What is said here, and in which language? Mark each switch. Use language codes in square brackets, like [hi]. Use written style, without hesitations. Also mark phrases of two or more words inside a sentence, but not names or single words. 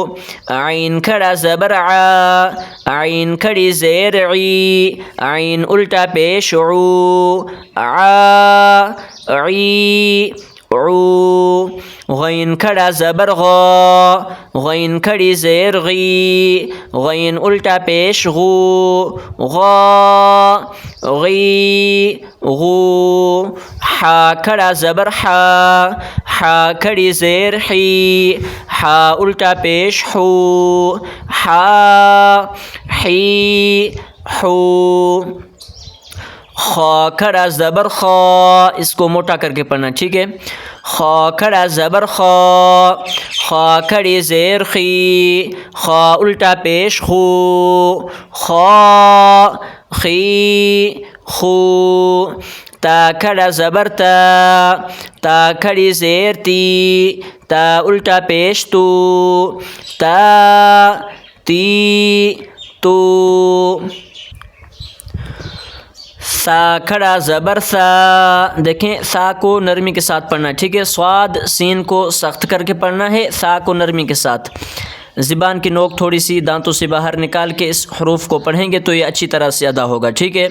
[ur] عین کھڑا زبر عا, عین کھڑی زیر عی, عین الٹا پیش عو, عا عی عو. غین کھڑا زبر غا, غین کھڑی زیر غی, غین الٹا پیش غو, غا غی غو. حا کھڑا زبر حا, حا کھڑی زیر حی, حا الٹا پیش حو, حا حی حو. خا کھڑا زبر خا, اس کو موٹا کر کے پڑھنا, ٹھیک ہے. خا کھڑا زبر خا, خا کھڑی زیر خی, خا الٹا پیش خو, خا خی خو. تا کھڑا زبر تا, تا کھڑی زیر تی, تا الٹا پیش تو, تا تی تو. سا کھڑا زبر سا, دیکھیں سا کو نرمی کے ساتھ پڑھنا ہے, ٹھیک ہے. صاد سین کو سخت کر کے پڑھنا ہے, سا کو نرمی کے ساتھ. زبان کی نوک تھوڑی سی دانتوں سے باہر نکال کے اس حروف کو پڑھیں گے تو یہ اچھی طرح سے ادا ہوگا, ٹھیک ہے.